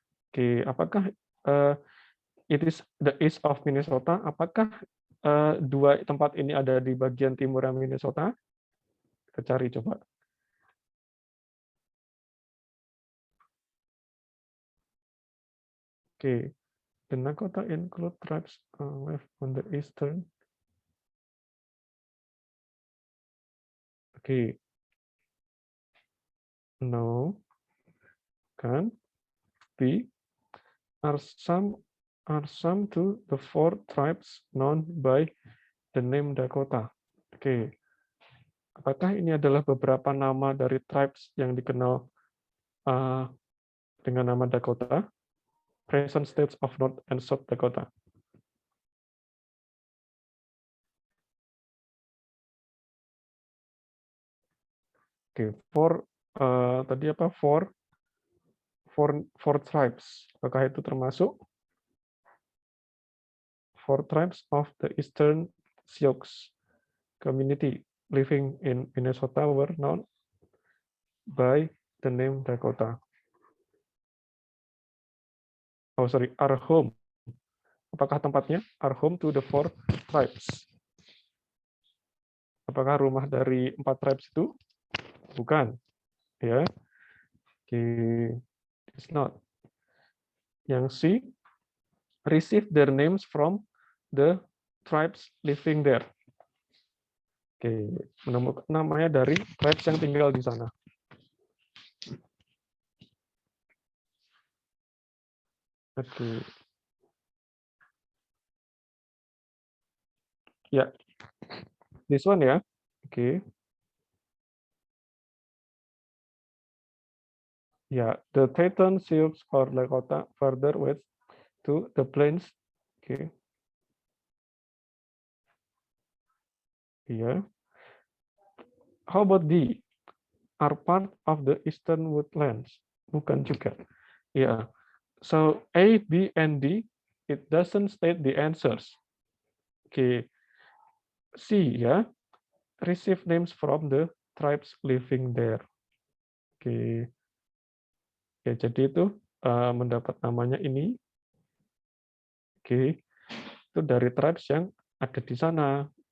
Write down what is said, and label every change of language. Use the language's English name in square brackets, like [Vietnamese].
[English] Oke, [Indonesian] apakah [English] it is the east of Minnesota? [Indonesian] Apakah dua tempat ini ada di bagian timur Minnesota? Kita cari coba. [English] Oke, the Dakota include tribes live on the eastern. Oke, no, kan? B are some to the four tribes known by the name Dakota. [Indonesian] Oke, apakah ini adalah beberapa nama dari tribes yang dikenal dengan nama Dakota? [English] Present states of North and South Dakota. [Indonesian] Oke, tadi apa? Four tribes. Apakah itu termasuk? [English] Four tribes of the Eastern Sioux community living in Minnesota were known by the name Dakota. Oh, sorry, are home. [Indonesian] Apakah tempatnya? [English] Are home to the four tribes. [Indonesian] Apakah rumah dari 4 tribes itu? Bukan. Ya. [English] Okay. It's not. Yang C, receive their names from the tribes living there. [Indonesian] Oke, menemukan namanya dari tribes yang tinggal di sana. Oke. [English] Ya. This one ya. Oke. Ya, the Teton Sioux or Lakota further west to the plains. Oke. Iya. How about D? Are part of the eastern woodlands? [Indonesian] Bukan juga. [English] Ya. So A, B, and D, it doesn't state the answers. Oke. C ya. Receive names from the tribes living there. Oke. [Indonesian] Ya, jadi itu mendapat namanya ini. Oke. Itu dari tribes yang ada di sana.